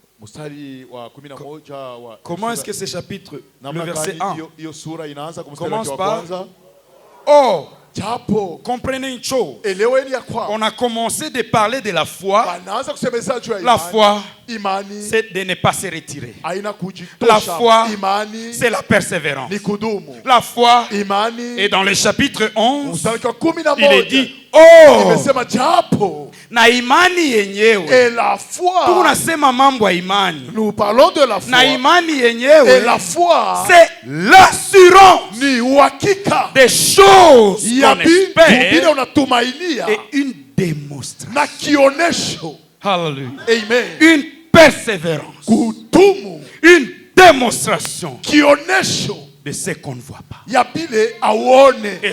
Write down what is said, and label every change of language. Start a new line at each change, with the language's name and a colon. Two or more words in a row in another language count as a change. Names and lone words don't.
French: Comment est-ce que ce chapitre, le verset 1 commence par oh, comprenez une chose. On a commencé de parler de la foi. La foi, c'est de ne pas se retirer. La foi, c'est la persévérance. La foi, et dans le chapitre 11, il est dit,
Swahili: oh, na imani yenyewe.
French: Et la foi.
Swahili: Tunasema mambo ya imani.
French: Nous parlons de la foi.
Swahili: Na imani yenyewe.
French: Et la foi. C'est l'assurance.
Swahili: Ni uhakika.
French: Des choses qu'on espère. Et une démonstration.
Swahili: Na kionesho. Hallelujah. Amen.
French: Une persévérance.
Swahili: Kudumu.
French: Une démonstration.
Swahili: Kionesho.
French: De ce qu'on ne voit pas. Et